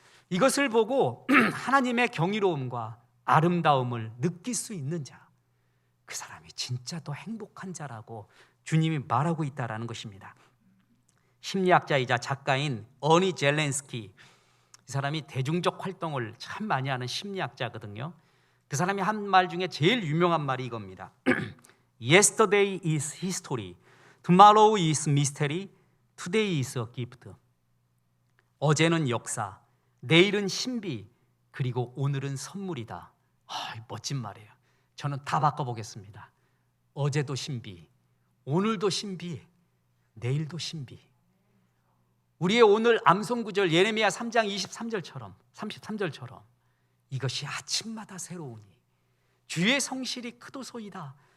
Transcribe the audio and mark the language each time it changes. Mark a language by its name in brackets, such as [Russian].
[Korean] 이것을 보고 하나님의 경이로움과 아름다움을 느낄 수 있는 자, 그 사람이 진짜 더 행복한 자라고 주님이 말하고 있다는 것입니다. 심리학자이자 작가인 어니 젤렌스키, 이 사람이 대중적 활동을 참 많이 하는 심리학자거든요. 그 사람이 한 말 중에 제일 유명한 말이 이겁니다. [English] Yesterday is history, tomorrow is mystery, today is a gift. [Korean] 어제는 역사, 내일은 신비, 그리고 오늘은 선물이다. 멋진 말이에요. 저는 다 바꿔보겠습니다. 어제도 신비, 오늘도 신비, 내일도 신비. 우리의 오늘 암송구절 예레미야 3장 33절처럼 이것이 아침마다 새로우니 주의 성실이 크도소이다.